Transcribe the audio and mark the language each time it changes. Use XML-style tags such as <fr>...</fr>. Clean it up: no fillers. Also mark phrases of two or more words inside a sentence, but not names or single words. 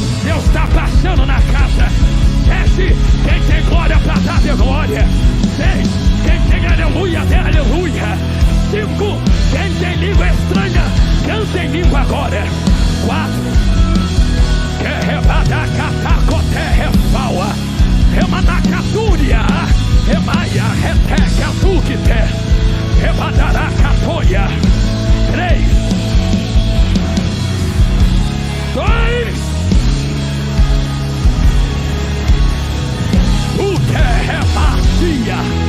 <pt>Deus está passando na casa. 7. Quem tem glória para dar de glória. 6. Quem tem aleluia, dê aleluia. 5. Quem tem língua estranha, canta em língua agora. 4. Que rebada catacote refaua. Remanacatúria. Remaia reteca tukite. Rebadará catoia. 3. 2. O que é macia?</pt>